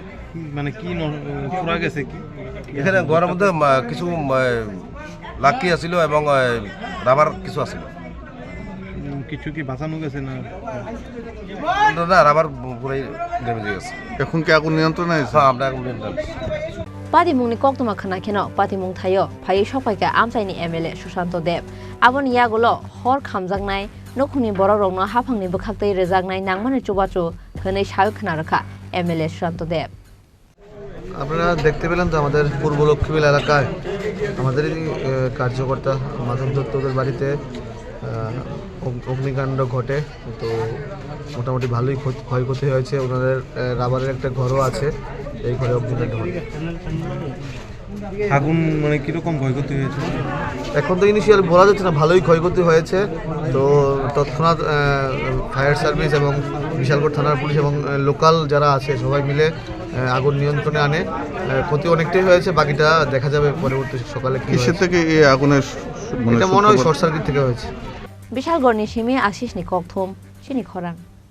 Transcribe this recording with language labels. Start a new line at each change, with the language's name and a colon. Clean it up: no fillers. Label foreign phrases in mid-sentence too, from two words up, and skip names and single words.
Bangla: মানে কি পুরা গেছে? কি এখানে ঘরের মধ্যে কিছু লাকি আছিল এবং রাবার কিছু আছিল। কিছু কি বাঁচানো গেছে না? না, রাবার পুরাই ড্যামেজ হয়ে গেছে। এখন কি আগুন নিয়ন্ত্রণে আছে? হ্যাঁ, আমরা আগুন নিয়ন্ত্রণ।
Kok Borok: Party mungni koktoma khana kheno party mung thayo phai sopaika amsaini MLA Susanto Dev. Aboni yagulo hor khamjaknai nokhuni bororokno haphangni bukhaktei rejaknai nangmani chubachu thonei sayo khana rakha MLA Susanto Dev.
Bangla: আপনারা দেখতে পেলেন তো আমাদের পূর্ব লক্ষ্মীবিল এলাকায় আমাদেরই কার্যকর্তা মাধব দত্তদের বাড়িতে অগ্নিকাণ্ড ঘটে। তো মোটামুটি ভালোই ক্ষয়ক্ষতি হয়েছে। ওনাদের রাবারের একটা ঘরও আছে, এই ঘরে অগ্নিকাণ্ড ঘটে। আগুন মানে কিরকম ক্ষয়ক্ষতি হয়েছে এখন তো ইনিশিয়াল বলা যাচ্ছে না, ভালোই ক্ষয়ক্ষতি হয়েছে। তো তৎক্ষণাৎ
English: fire service
Bangla: এবং বিশালগড় থানার পুলিশ এবং লোকাল যারা আছে সবাই মিলে আগুন নিয়ন্ত্রণে আনে। ক্ষতি অনেকটাই হয়েছে, বাকিটা দেখা যাবে পরবর্তী সকালে। কিসের থেকে এই আগুনের? এটা মনে হয়
English: short circuit
Bangla: থেকে হয়েছে।
Kok Borok: Bishalgarh ni shimi ashish ni kokthum Chini Khorang.